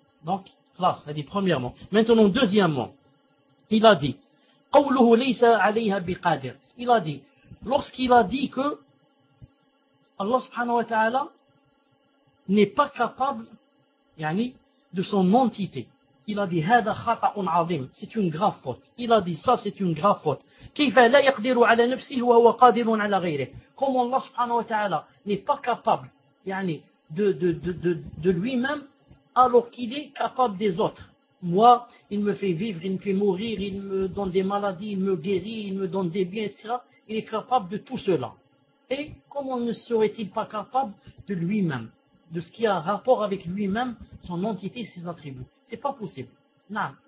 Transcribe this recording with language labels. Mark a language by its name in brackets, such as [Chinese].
[French] Donc, là, ça dit premièrement. Maintenant, deuxièmement, il a dit, [Arabic] قوله ليس عليها بقادر. [French] Il a dit, lorsqu'il a dit que Allah subhanahu wa ta'ala n'est pas capable, yani, de son entité, il a dit [Arabic] هذا خطأ عظيم, [French] c'est une grave faute. Il a dit ça, c'est une grave faute. [Arabic] كيف لا يقدر على نفسه وهو قادر على غيره. [French] Comment Allah subhanahu wa ta'ala n'est pas capable, yani, de lui-même alors qu'il est capable des autres. Moi, il me fait vivre, il me fait mourir, il me donne des maladies, il me guérit, il me donne des biens, etc. Il est capable de tout cela. Et comment ne serait-il pas capable de lui-même, de ce qui a rapport avec lui-même, son entité, ses attributs? C'est pas possible. Non.